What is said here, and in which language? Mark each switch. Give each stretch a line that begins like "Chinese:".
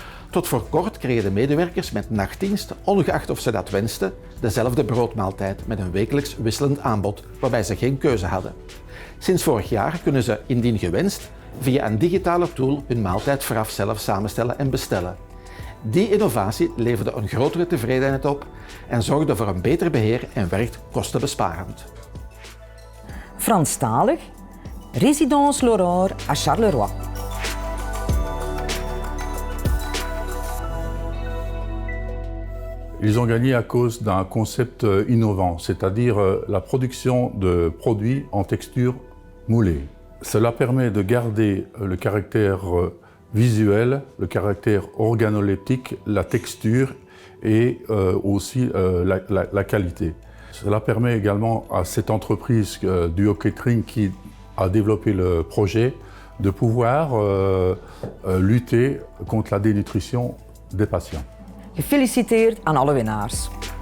Dutch: Tot voor kort kregen de medewerkers met nachtdienst, ongeacht of ze dat wensten, dezelfde broodmaaltijd met een wekelijks wisselend aanbod, waarbij ze geen keuze hadden. Sinds vorig jaar kunnen ze, indien gewenst, via een digitale tool hun maaltijd vooraf zelf samenstellen en bestellen. Die innovatie leverde een grotere tevredenheid op en zorgde voor een beter beheer en werkt kostenbesparend. Franstalig, Résidence L'Aurore à Charleroi.
French: Ils ont gagné à cause d'un concept innovant, c'est-à-dire la production de produits en texture moulée. Cela permet de garder le caractère visuel, le caractère organoleptique, la texture et aussi la qualité. Cela permet également à cette entreprise Duo Catering qui a développé le projet de pouvoir lutter contre la dénutrition des patients.
Dutch: Gefeliciteerd aan alle winnaars.